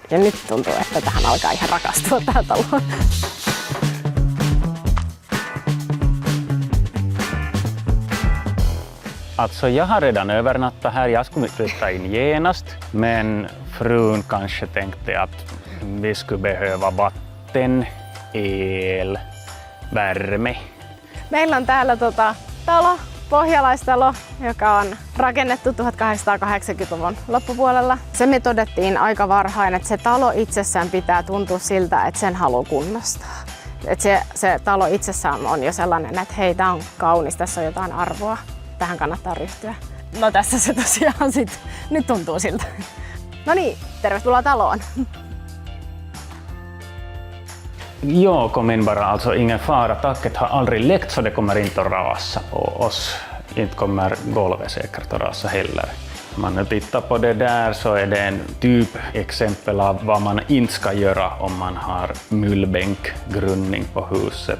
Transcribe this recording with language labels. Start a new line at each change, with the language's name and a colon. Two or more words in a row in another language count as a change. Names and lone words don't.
Finnish: Ja nyt tuntuu, että tähän alkaa ihan rakastua tähän taloon.
Swedish: Alltså jag har redan övernattat här, jag skulle flytta in genast, men frun kanske tänkte att vi skulle behöva vatten, el, värme.
Finnish: Meillä on täällä talo, pohjalaistalo, joka on rakennettu 1880-luvun loppupuolella. Se me todettiin aika varhain, että se talo itsessään pitää tuntua siltä, että sen haluaa kunnostaa. Että se talo itsessään on jo sellainen, että hei, tää on kaunis, tässä on jotain arvoa. Tähän kannattaa ryhtyä. No tässä se tosiaan nyt tuntuu siltä. No niin, tervetuloa taloon.
Swedish: Jag kom in bara, alltså ingen fara, taket har aldrig läckt så det kommer inte att rasa på oss. Inte kommer golvet säkert att rasa heller. Om man nu tittar på det där så är det en typexempel av vad man inte ska göra om man har mullbänkgrundning på huset.